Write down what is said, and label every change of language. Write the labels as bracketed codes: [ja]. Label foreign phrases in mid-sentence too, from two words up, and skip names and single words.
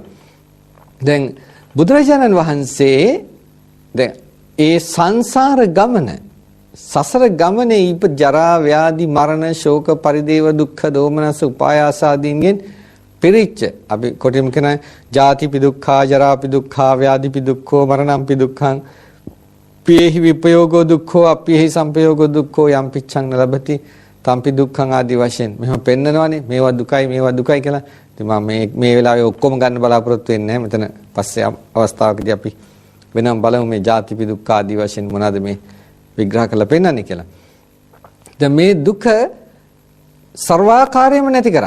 [si] දැන් බුදුරජාණන් වහන්සේ දැන් ඒ සංසාර ගමන සසර ගමනේ ඉප ජරා ව්‍යාධි මරණ ශෝක පරිදේව දුක්ඛ දෝමනස උපායාස ආදීන්ගෙන් පිරිච්ච අපි කොටිම කියන [pi] ජාතිපි දුක්ඛා ජරාපි දුක්ඛා ව්‍යාධිපි දුක්ඛෝ මරණම්පි දුක්ඛං පියේහි විපයෝගෝ දුක්ඛෝ අප්පියේහි සංපයෝගෝ දුක්ඛෝ යම් පිච්ඡං නලබති තම්පි දුක්ඛං [si] ආදී වශයෙන් මෙහෙම පෙන්නනවානේ මේවා දුකයි කියලා. ඉතින් මම මේ වෙලාවේ ඔක්කොම ගන්න බලාපොරොත්තු වෙන්නේ නැහැ. මෙතන පස්සේ අවස්ථාවකදී අපි වෙනම බලමු මේ [pi] ජාතිපි දුක්ඛ [si] ආදී වශයෙන් මොනවාද මේ විග්‍රහ කරලා පෙන්නන්නේ කියලා. දැන් මේ දුක සර්වාකාරයෙන්ම නැති කරා.